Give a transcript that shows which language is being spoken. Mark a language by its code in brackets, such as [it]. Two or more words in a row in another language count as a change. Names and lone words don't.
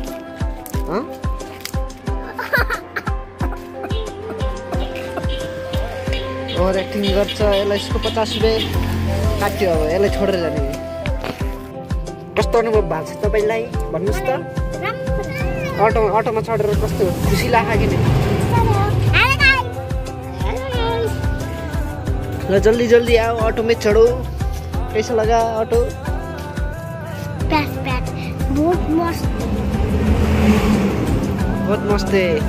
[en] over acting [ne] गर्छ यसलाई यसको 50 रुपियाँ काट्यो अब यसलाई छोडेर जाने कस्तो अनुभव भएको छ तपाईँलाई भन्नुहोस् त अटोमा चढेर कस्तो खुसी लाग्यो कि नि ल [hi] जल्दी जल्दी आओ ऑटो में चढ़ो कैसा लगा ऑटो बहुत मस्त है